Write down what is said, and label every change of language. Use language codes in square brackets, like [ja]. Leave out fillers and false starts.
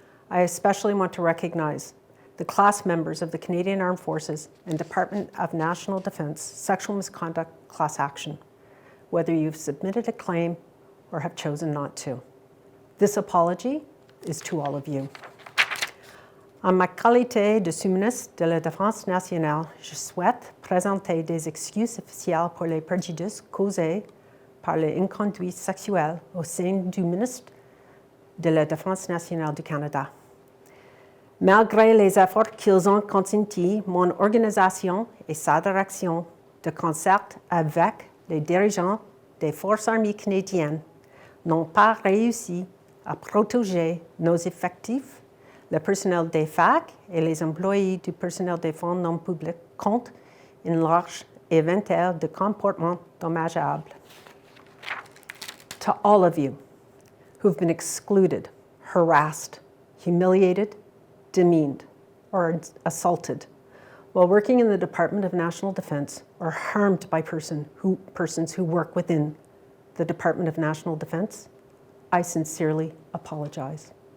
[en] I especially want to recognize the class members of the Canadian Armed Forces and Department of National Defence Sexual Misconduct Class Action, whether you've submitted a claim or have chosen not to. This apology is to all of you. [fr] En ma qualité de sous-ministre de la Défense nationale, je souhaite présenter des excuses officielles pour les préjudices causés par les inconduites sexuelles au sein du ministre de la Défense nationale du Canada. Malgré les efforts qu'ils ont consentis, mon organisation et sa direction, de concert avec les dirigeants des Forces armées canadiennes, n'ont pas réussi à protéger nos effectifs, le personnel des FAC et les employés du personnel des fonds non publics contre une large éventail de comportements dommageables. [en] To all of you who've been excluded, harassed, humiliated, demeaned, or assaulted while working in the Department of National Defence or harmed by persons who work within the Department of National Defence, I sincerely apologize.